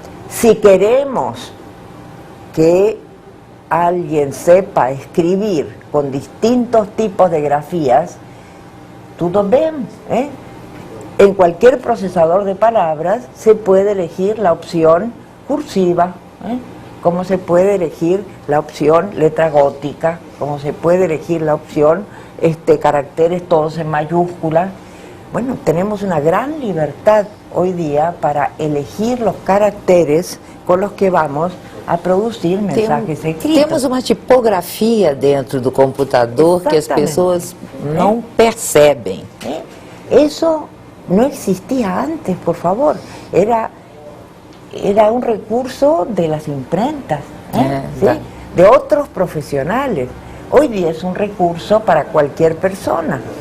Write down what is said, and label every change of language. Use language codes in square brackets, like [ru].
[es] si queremos que alguien sepa escribir con distintos tipos de grafías, todo bien, en cualquier procesador de palabras se puede elegir la opción cursiva, como se puede elegir la opción letra gótica, como se puede elegir la opción caracteres todos en mayúsculas. Bueno, tenemos una gran libertad hoy día para elegir los caracteres con los que vamos a producir mensajes escritos. [pt] Temos uma tipografia dentro do computador que as pessoas não percebem. [es] Eso no existía antes, por favor. Era un recurso de las imprentas, ¿sí? De otros profesionales. Hoy día es un recurso para cualquier persona.